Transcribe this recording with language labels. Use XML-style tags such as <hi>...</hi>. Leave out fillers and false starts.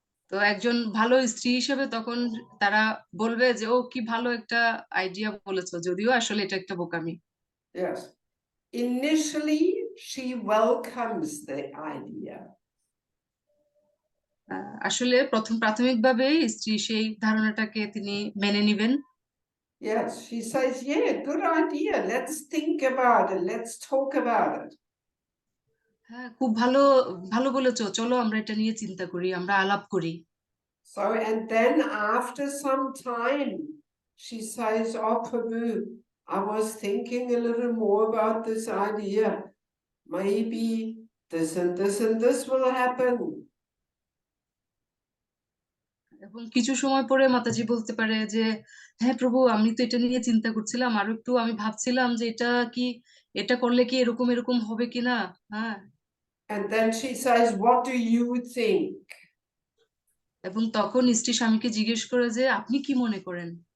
<bn>তো একজন ভালো স্ত্রী হিসেবে তখন তারা বলবে যে ও কি ভালো একটা আইডিয়া বলেছো, যদিও আসলে এটা একটা বোকামি।</bn> <en>Yes. Initially, she welcomes the idea.</en> <bn>আসলে প্রাথমিকভাবে স্ত্রী সেই ধারণাটাকে তিনি মেনে নিবেন।</bn> <en>Yes, she says, yeah, good idea. Let's think about it. Let's talk about it.</en> <bn>হ্যাঁ, খুব ভালো ভালো বলেছো, চলো আমরা এটা নিয়ে চিন্তা করি, আমরা আলাপ করি।</bn> <en>So, and then after some time, she says, "Oh, Prabhu, I was thinking a little more about this idea. Maybe this and this and this will happen."</en> <bn>এবং কিছু সময় পরে মাতাজি বলতে পারে যে হ্যাঁ প্রভু, আমি তো এটা নিয়ে চিন্তা করছিলাম, আরো একটু আমি ভাবছিলাম যে এটা করলে কি এরকম এরকম হবে কিনা। হ্যাঁ,</bn> <en>And then she says, "What do you think?"</en> <bn>এবং তখন স্ত্রী স্বামীকে জিজ্ঞেস করে যে আপনি কি মনে করেন।</bn>